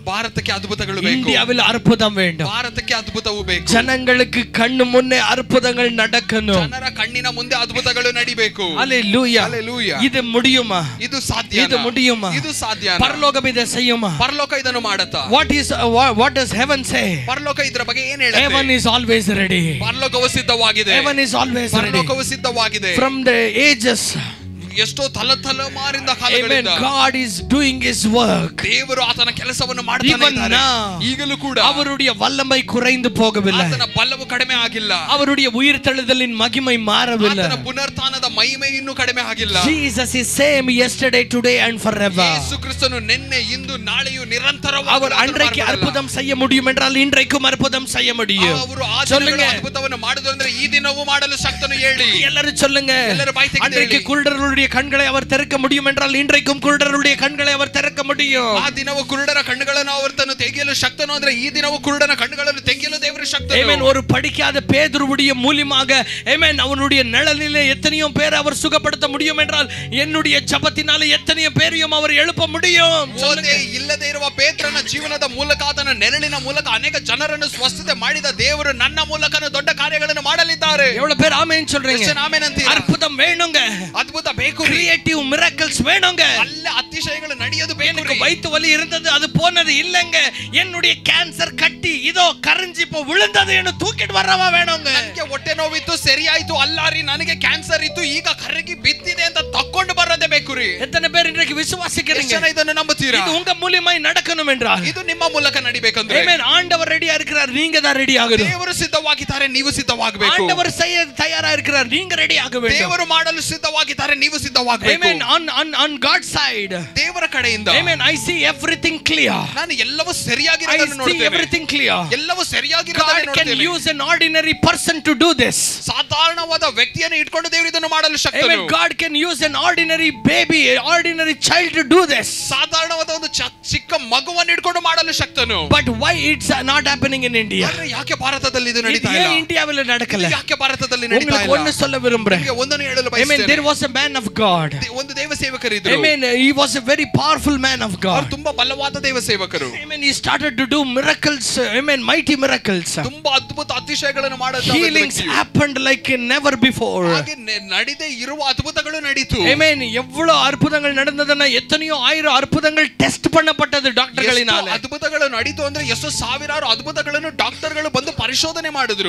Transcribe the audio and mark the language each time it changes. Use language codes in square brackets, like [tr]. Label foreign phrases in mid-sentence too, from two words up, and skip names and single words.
[kn] ಭಾರತಕ್ಕೆ ಅದ್ಭುತಗಳು ಬೇಕು. [ta] இந்தியாவில் அற்புதம் வேண்டும். [kn] ಭಾರತಕ್ಕೆ ಅದ್ಭುತವು ಬೇಕು. [ta] ஜனங்களுக்கு கண்ணு முன்னே அற்புதங்கள் நடக்கணும். [kn] ಜನರ ಕಣ್ಣಿನ ಮುಂದೆ ಅದ್ಭುತಗಳು ನಡಿಬೇಕು. [en] ஹalleluya. ಹalleluya. [ta] இது முடியுமா? [kn] ಇದು ಸಾಧ್ಯ. [ta] இது முடியுமா? [kn] ಇದು ಸಾಧ್ಯ. [ta] பரலோகம் இதை செய்யுமா? [kn] ಪರಲೋಕ ಇದನ್ನು ಮಾಡುತ್ತಾ? [en] What does heaven say? [kn] ಪರಲೋಕ ಇದರ ಬಗ್ಗೆ ಏನು ಹೇಳುತ್ತೆ? [en] Heaven is always ready. [kn] ಪರಲೋಕವು ಸಿದ್ಧವಾಗಿದೆ. [en] Heaven is always ready. [kn] ಪರಲೋಕವು ಸಿದ್ಧವಾಗಿದೆ. [en] From the ages, [kn] ಎಷ್ಟೋ ತಲೆಮಾರಿಂದ ಕಾಲಗಳಿಂದ [en] God is doing his work. [kn] ದೇವರು ಆತನ ಕೆಲಸವನ್ನು ಮಾಡ್ತಾನೆ ಇದ್ದಾನೆ. ಈಗಲೂ ಕೂಡ [ta] அவருடைய வல்லமை குறைந்து போகவில்லை. [kn] ಆತನ ಬಲವು ಕಡಿಮೆ ಆಗಿಲ್ಲ. [ta] அவருடைய உயிர்த்தெழுதலின் மகிமை மாறவில்லை. [kn] ಆತನ ಪುನರುತ್ಥಾನದ ಮಹಿಮೆ ಇನ್ನೂ ಕಡಿಮೆ ಆಗಿಲ್ಲ. [en] Jesus is same yesterday, today and forever. [kn] ಯೇಸು ಕ್ರಿಸ್ತನು ನಿನ್ನೆ ಇಂದು ನಾಳೆಯೂ ನಿರಂತರವಾಗಿ [ta] அவர் அன்றைக்கு அற்புதம் செய்ய முடியும் என்றால் இன்றைக்கும் அற்புதம் செய்ய முடியும். [kn] ಅವರು ಆದಿಯಲ್ಲಿ ಅದ್ಭುತವನ್ನು ಕಾರ್ಯವನ್ನು ಮಾಡುವುದು ಅಂದ್ರೆ ಈ ದಿನವೂ ಮಾಡಲು ಶಕ್ತನು ಹೇಳಿ. [ta] ಎಲ್ಲರೂ சொல்லுங்க. [kn] ಎಲ್ಲರೂ ಬಾಯಿ ತೆಗೆದು [ta] அன்றைக்கு குருடர்களுடைய கண்களை அவர் திறக்க முடியும் என்றால் இன்றைக்கும் குருடர்களுடைய கண்களை அவர் திறக்க முடியும். [kn] ಆ ದಿನವೂ ಕುರುಡರ ಕಣ್ಣುಗಳನ್ನು ಆತನು ತೆಗೆಯಲು ಶಕ್ತನು ಅಂದ್ರೆ ಈ ದಿನವೂ ಕುರುಡನ ಕಣ್ಣುಗಳನ್ನು ತೆಗೆಯಲು ದೇವರು ಶಕ್ತನು. ಆಮೆನ್. [ta] ஒரு படிக்காத பேதுருவுடைய மூலமாக ஆமென் அவனுடைய நிழலிலே எத்தனையோ பேர் அவர் சுகப்படுத்த முடியும் என்றால் என்னுடைய ஜெபத்தினால எத்தனையோ பேரையும் அவர் எழுப்ப முடியும். [kn] ಓದೇ ಇಲ್ಲದೆ ಇರುವ ಪೇತ್ರನ ಜೀವನದ ಮೂಲಕ ಆತನ ನೆರಳಿನ ಮೂಲಕ ಅನೇಕ ಜನರನ್ನು ಸ್ವಸ್ಥತೆ ಮಾಡಿದ ದೇವರು ನನ್ನ ಮೂಲಕನೂ ದೊಡ್ಡ ಕಾರ್ಯಗಳನ್ನು ಮಾಡಲಿದ್ದಾರೆ. [ta] எவ்வளவு பேர் ஆமென் சொல்றீங்க? [kn] ಆಮೆನ್ ಅಂತೀರಾ? [ta] அற்புதம் வேணுங்க. [kn] ಅದ್ಭುತ ಬೇಕು. [en] creative miracles [ta] வேணுங்க. [kn] ಅಲ್ಲ ಅತಿಶಯಗಳು ನಡೆಯೋದು ಬೇಕು. [ta] எனக்கு வயித்து வலி இருந்தது அது போனது இல்லங்க. என்னுடைய கேன்சர் கட்டி இதோ கரஞ்சி இப்போ விழுந்தது என்ன தூக்கிட்டு வரவா வேணுங்க. [kn] ನನಗೆ ಹೊಟ್ಟೆ ನೋವಿತ್ತು ಸರಿಯಾಯಿತು ಅಲ್ಲಾರಿ ನನಗೆ ಕ್ಯಾನ್ಸರ್ ಇತ್ತು ಈಗ ಕರಗಿ ಬಿದ್ದಿದೆ ಅಂತ ತಕೊಂಡು ಬರೋದೇ ಬೇಕು ರೀ. [ta] எத்தனை பேர் இன்றைக்கு விசுவாசிக்கிறீங்க? [kn] ಜನ ಇದನ್ನು ನಂಬುತ್ತೀರಾ? [ta] இது உங்க மூலமாய் நடக்கணும் என்றால் [kn] ಇದು ನಿಮ್ಮ ಮೂಲಕ ನಡಿಬೇಕಂದ್ರೆ ಆಮೆನ್. [ta] ஆண்டவர் ரெடியா இருக்கிறார், நீங்க தான் ரெடி ஆகணும். [kn] ದೇವರು ಸಿದ್ಧವಾಗಿದ್ದಾರೆ, ನೀವು ಸಿದ್ಧವಾಗಬೇಕು. [ta] ஆண்டவர் செய்ய தயாரா இருக்கிறார், நீங்க ரெடி ஆக வேண்டும். [kn] ದೇವರು ಮಾಡಲು ಸಿದ್ಧವಾಗಿದ್ದಾರೆ, ನೀವು ಸಿದ್ಧವಾಗಬೇಕು. ಆಮೆನ್. [en] on God's side, [kn] ದೇವರ ಕಡೆಯಿಂದ ಆಮೆನ್, [en] I see everything clear. [kn] ನಾನು ಎಲ್ಲವೂ ಸರಿಯಾಗಿರೋದನ್ನು ನೋಡ್ತೇನೆ. [en] I see everything clear. [kn] ಎಲ್ಲವೂ ಸರಿಯಾಗಿರೋದನ್ನು [en] God can use an ordinary person to do this. [kn] ಸಾಧಾರಣವಾದ ವ್ಯಕ್ತಿಯನ್ನು ಇಟ್ಕೊಂಡು ದೇವರು ಇದನ್ನು ಮಾಡಲು ಶಕ್ತನು. [en] Amen. God can use an ordinary baby, an ordinary child to do this. [kn] ಸಾಧಾರಣವಾದ ಒಂದು ಚಿಕ್ಕ ಮಗುವನ್ನು ಇಟ್ಕೊಂಡು ಮಾಡಲು ಶಕ್ತನು. [en] But why it's not happening in India? [kn] ಯಾಕೆ ಭಾರತದಲ್ಲಿ ಇದು ನಡೀತಾ ಇಲ್ಲ? [ta] ಇಂಡಿಯಾவில் நடக்கல. [kn] ಯಾಕೆ ಭಾರತದಲ್ಲಿ ನಡೀತಾ ಇಲ್ಲ? [ta] உங்களுக்கு ஒன்னு சொல்ல விரும்புறேன். [kn] ನಿಮಗೆ ಒಂದನ್ನು ಹೇಳಲು ಬಯಸುತ್ತೇನೆ. [en] Amen. There was a man of God. [kn] ಒಂದು ದೇವ ಸೇವಕರಿದ್ದರು. [en] Amen. He was a very powerful man of God. [kn] ಅವರು ತುಂಬಾ ಬಲವಾದ ದೇವ ಸೇವಕರು. [en] Amen. He started to do miracles. Amen. Mighty miracles. [kn] ತುಂಬಾ ಅದ್ಭುತ ಅತಿಶಯಗಳನ್ನು ಮಾಡುತ್ತಾ [en] Healings happened like never before. [kn] ಹಾಗೆ ನಡೆದೇ ಇರುವ ಅದ್ಭುತಗಳು ನಡೆಯಿತು. [en] Amen. [ta] எவ்வளவு அற்புதங்கள் நடந்ததுன்னா எத்தனையோ ஆயிரம் அற்புதங்கள் டெஸ்ட் பண்ணப்பட்டது டாக்டர்களினால. [kn] ಅದ್ಭುತಗಳು ನಡೆಯಿತು ಅಂದ್ರೆ ಎಷ್ಟು ಸಾವಿರಾರು ಅದ್ಭುತಗಳನ್ನು ಡಾಕ್ಟರ್ಗಳು ಬಂದು ಪರಿಶೋಧನೆ ಮಾಡಿದ್ರು.